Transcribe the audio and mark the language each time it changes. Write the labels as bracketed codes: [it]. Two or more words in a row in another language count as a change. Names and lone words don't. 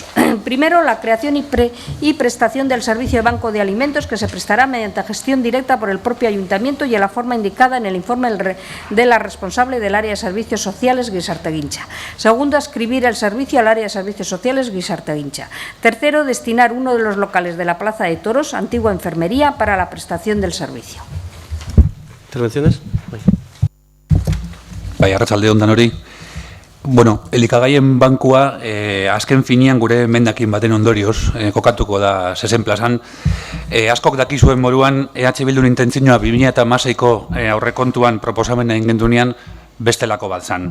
[es] Primero, la creación y prestación del servicio de Banco de Alimentos, que se prestará mediante gestión directa por el propio Ayuntamiento y a la forma indicada en el informe de la responsable del área de Servicios Sociales, Guisarteguincha. Segundo, adscribir el servicio al área de Servicios Sociales, Guisarteguincha. Tercero, destinar uno de los locales de la Plaza de Toros, antigua enfermería, para la prestación del servicio. ¿Intervenciones? [eu] Bai, arratsaldeon danori. Bueno, elikagaien bankua azken finean gure emendakin baten ondorioz kokatuko da 6 plazan. Askok dakizuen moruan EH Bildun intentzioa 2016ko aurrekontuan proposamena egin gendunean bestelako bat zan.